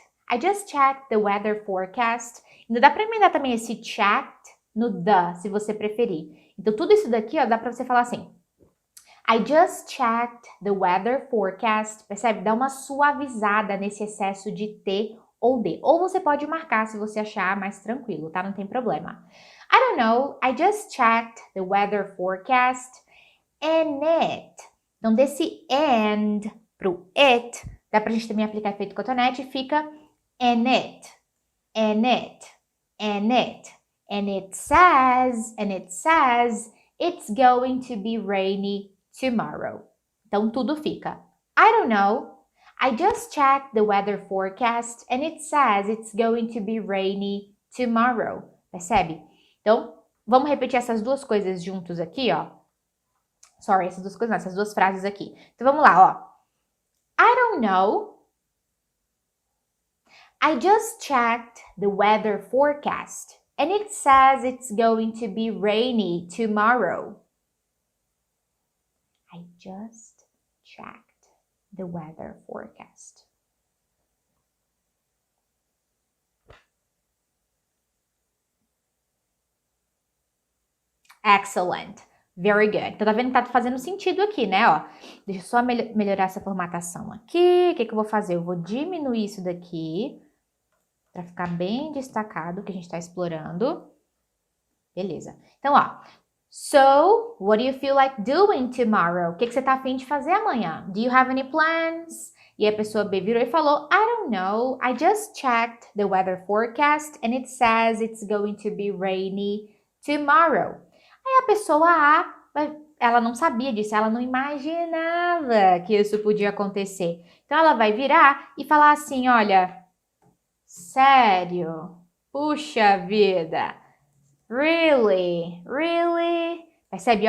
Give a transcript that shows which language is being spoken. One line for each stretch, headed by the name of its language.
English: I just checked the weather forecast.
Portuguese: Ainda dá para emendar também esse checked no the, se você preferir. Então, tudo isso daqui, ó, dá para você falar assim.
English: I just checked the weather forecast.
Portuguese: Percebe? Dá uma suavizada nesse excesso de T ou D. Ou você pode marcar se você achar mais tranquilo, tá? Não tem problema.
English: I don't know. I just checked the weather forecast. And it.
Portuguese: Então, desse and pro it, dá pra gente também aplicar efeito cotonete e fica
English: and it, and it, and it. And it says, it's going to be rainy tomorrow.
Portuguese: Então, tudo fica.
English: I don't know. I just checked the weather forecast and it says it's going to be rainy tomorrow.
Portuguese: Percebe? Então, vamos repetir essas duas coisas juntos aqui, ó. Sorry, essas duas coisas não, essas duas frases aqui. Então, vamos lá, ó.
English: I don't know. I just checked the weather forecast and it says it's going to be rainy tomorrow. I just checked the weather forecast. Excellent. Very good.
Portuguese: Então, tá vendo que tá fazendo sentido aqui, né? Ó, deixa eu só melhorar essa formatação aqui. O que eu vou fazer? Eu vou diminuir isso daqui para ficar bem destacado o que a gente tá explorando. Beleza. Então, ó.
English: So, what do you feel like doing tomorrow?
Portuguese: O que você tá a fim de fazer amanhã?
English: Do you have any plans?
Portuguese: E a pessoa B virou e falou,
English: I don't know. I just checked the weather forecast and it says it's going to be rainy tomorrow.
Portuguese: Aí a pessoa A, ela não sabia disso, ela não imaginava que isso podia acontecer. Então, ela vai virar e falar assim, olha, sério? Puxa vida!
English: Really? Really?
Portuguese: Percebe?